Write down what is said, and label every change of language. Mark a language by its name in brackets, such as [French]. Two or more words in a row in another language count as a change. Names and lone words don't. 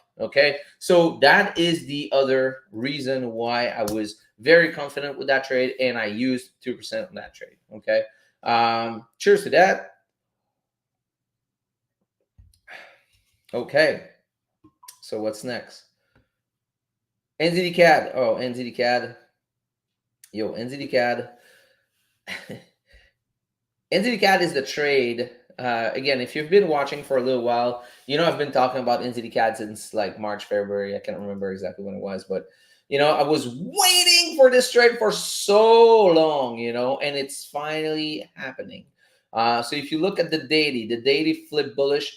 [English] Okay, so that is the other reason why I was very confident with that trade, and I used 2% on that trade. Okay, cheers to that. Okay, so what's next? NZD CAD. Oh, NZD CAD. Yo, NZD CAD. NZD CAD is the trade. Again, if you've been watching for a little while, I've been talking about NZD CAD since like March, February. I can't remember exactly when it was, but I was waiting for this trade for so long, and it's finally happening. So if you look at the daily flip bullish.